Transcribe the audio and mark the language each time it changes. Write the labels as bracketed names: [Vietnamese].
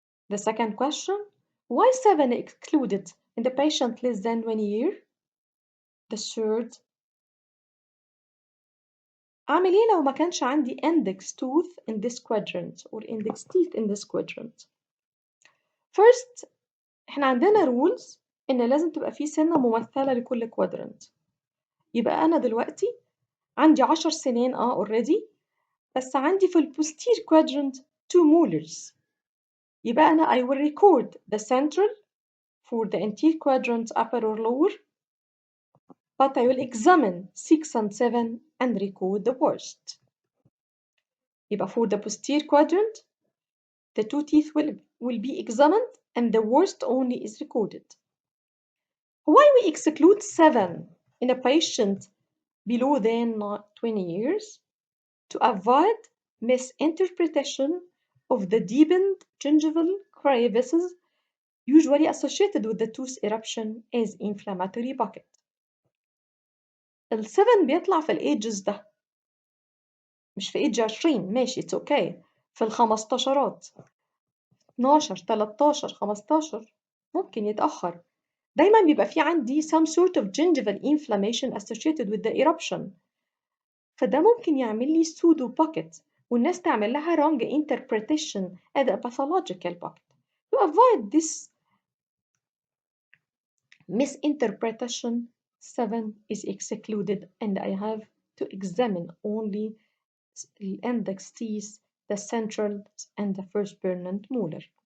[English] The second question, why 7 excluded in the patient less than 20 years? The third, [Arabic] أعمل إيه لو ما كانش عندي [English] index tooth in this quadrant or index teeth in this quadrant? [Arabic] First, إحنا عندنا rules إن لازم تبقى في سنة ممثلة لكل quadrant. يبقى أنا دلوقتي عندي 10 سنين already، بس عندي في posterior quadrant 2 molars. يبقى أنا [English] I will record the central for the anterior quadrant upper or lower, but I will examine 6 and 7 and record the worst. [Arabic] يبقى [English] for the posterior quadrant, the 2 teeth will be examined and the worst only is recorded. Why we exclude 7 in a patient below than 20 years? To avoid misinterpretation of the deepened gingival crevices usually associated with the tooth eruption as inflammatory bucket. [Arabic] ال7 بيطلع في الايدجز ده، مش في ايدج 20 ماشي [English] it's okay، [Arabic] في الخمستاشرات 12 13 15 ممكن يتأخر. دايما بيبقى في عندي [English] some sort of gingival inflammation associated with the eruption، [Arabic] فده ممكن يعمل لي [English] pseudo bucket [Arabic] والناس تعمل لها [English] wrong interpretation as a pathological bucket. To avoid this misinterpretation, 7 is excluded and I have to examine only the index teeth, the central and the first permanent molar.